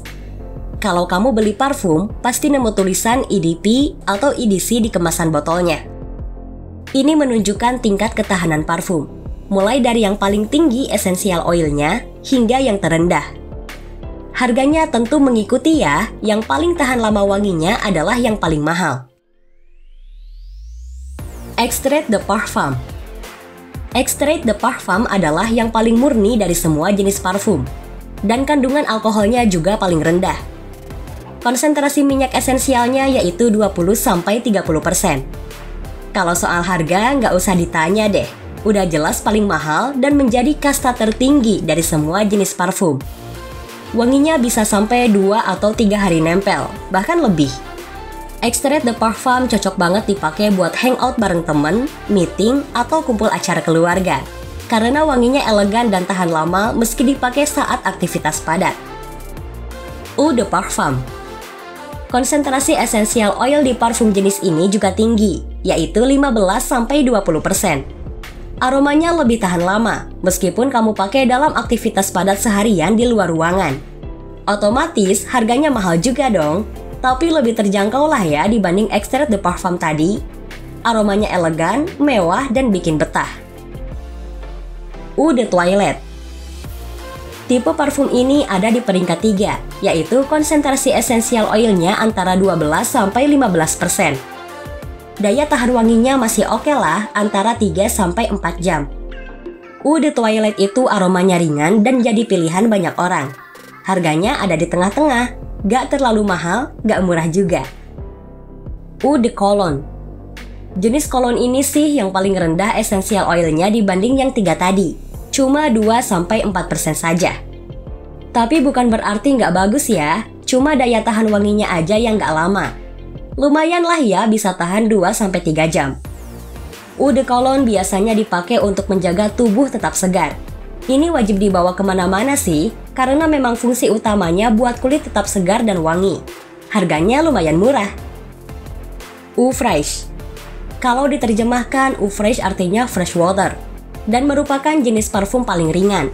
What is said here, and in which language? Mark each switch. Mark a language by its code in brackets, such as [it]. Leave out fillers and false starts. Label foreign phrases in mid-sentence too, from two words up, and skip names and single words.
[id] Kalau kamu beli parfum, pasti nemu tulisan EDP atau EDC di kemasan botolnya. Ini menunjukkan tingkat ketahanan parfum, mulai dari yang paling tinggi esensial oilnya hingga yang terendah. Harganya tentu mengikuti ya, yang paling tahan lama wanginya adalah yang paling mahal. [fr] Extrait de Parfum. Extrait de Parfum [id] adalah yang paling murni dari semua jenis parfum, dan kandungan alkoholnya juga paling rendah. Konsentrasi minyak esensialnya yaitu 20-30%. Kalau soal harga nggak usah ditanya deh, udah jelas paling mahal dan menjadi kasta tertinggi dari semua jenis parfum. Wanginya bisa sampai 2 atau 3 hari nempel, bahkan lebih. [fr] Extrait de Parfum [id] cocok banget dipakai buat hangout bareng temen, meeting, atau kumpul acara keluarga. Karena wanginya elegan dan tahan lama meski dipakai saat aktivitas padat. [fr] Eau de Parfum. [id] Konsentrasi esensial oil di parfum jenis ini juga tinggi, yaitu 15-20%. Aromanya lebih tahan lama, meskipun kamu pakai dalam aktivitas padat seharian di luar ruangan. Otomatis harganya mahal juga dong, tapi lebih terjangkau lah ya dibanding [fr] Extrait de Parfum [id] tadi. Aromanya elegan, mewah, dan bikin betah. [fr] Eau de Toilette. [id] Tipe parfum ini ada di peringkat 3, yaitu konsentrasi esensial oilnya antara 12-15%. Daya tahan wanginya masih oke lah, antara 3-4 jam. [fr] Eau de Toilette [id] itu aromanya ringan dan jadi pilihan banyak orang. Harganya ada di tengah-tengah, gak terlalu mahal, gak murah juga. [fr] Eau de Cologne. [id] Jenis cologne ini sih yang paling rendah esensial oilnya dibanding yang 3 tadi. Cuma 2-4% saja. Tapi bukan berarti nggak bagus ya, cuma daya tahan wanginya aja yang nggak lama. Lumayan lah ya bisa tahan 2-3 jam. [fr] Eau de Cologne [id] biasanya dipakai untuk menjaga tubuh tetap segar. Ini wajib dibawa kemana-mana sih, karena memang fungsi utamanya buat kulit tetap segar dan wangi. Harganya lumayan murah. [fr] Eau Fraiche. [id] Kalau diterjemahkan, [fr] Eau Fraiche [id] artinya [en] fresh water, [id] dan merupakan jenis parfum paling ringan.